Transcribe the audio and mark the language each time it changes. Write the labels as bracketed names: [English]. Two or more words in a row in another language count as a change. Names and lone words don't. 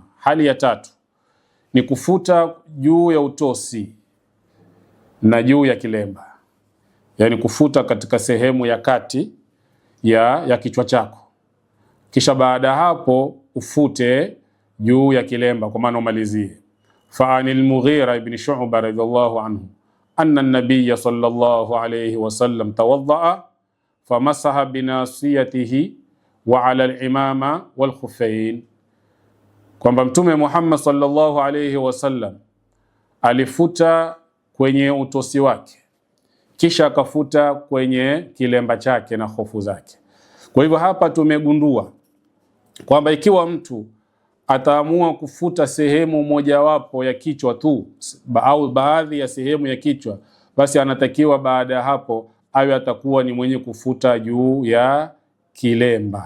[Swahili] Hali ya tatu ni kufuta juu ya utosi na juu ya kilemba, yani kufuta katika sehemu ya kati ya kichwa chako, kisha baada hapo ufute juu ya kilemba, kwa maana umalizie. [Arabic] فعن المغيرة بن شعبة رضي الله عنه أن النبي صلى الله عليه وسلم توضأ فمسح بناصيته وعلى العمامة والخفين, [Swahili] kwamba Mtume Muhammad [Arabic] صلى الله عليه وسلم [Swahili] alifuta kwenye utosi wake kisha akafuta kwenye kilemba chake na hofu zake. Kwa hivyo hapa tumegundua kwamba ikiwa mtu ataamua kufuta sehemu mojawapo ya kichwa tu au baadhi ya sehemu ya kichwa, basi anatakiwa baada ya hapo awe atakuwa ni mwenye kufuta juu ya kilemba.